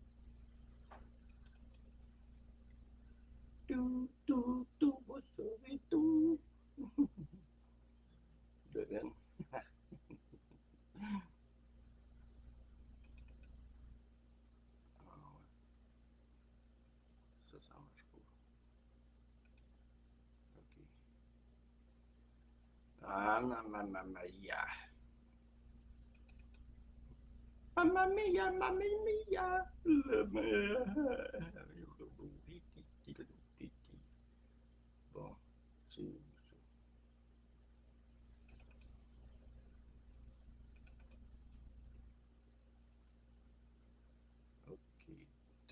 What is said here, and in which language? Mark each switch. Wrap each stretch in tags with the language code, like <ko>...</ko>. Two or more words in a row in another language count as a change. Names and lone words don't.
<fr>Tout, vous saurez tout. Devine. Ça marche pas. OK. Ah,</fr> <it>mamma mia. Mamma mia, mamma mia.</it> <fr>Bon, c'est où ça? OK.</fr>